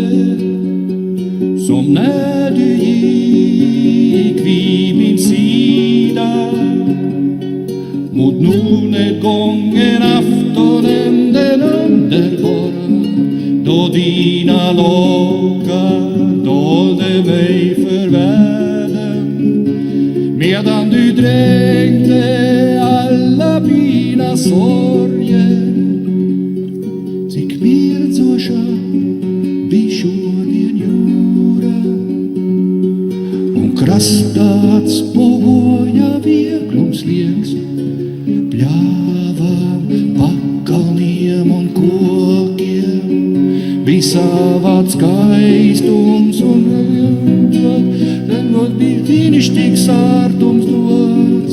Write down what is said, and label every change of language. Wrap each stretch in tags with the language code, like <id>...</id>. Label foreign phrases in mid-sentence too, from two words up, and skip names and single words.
<sv>som när du gick vid min sida mot nordnedgången aftonen, den underbara, då dina lockar dolde mig för världen, medan du dränkte alla mina sorger.</sv> <lv>Cik mirdzošā bija šodien jūra, un krastā atspoguļoja vieglums liegs, pļāvām, pakalniem un kokiem bija savāds skaistums un renot bija brīnišķīgs sārtums dots.</lv>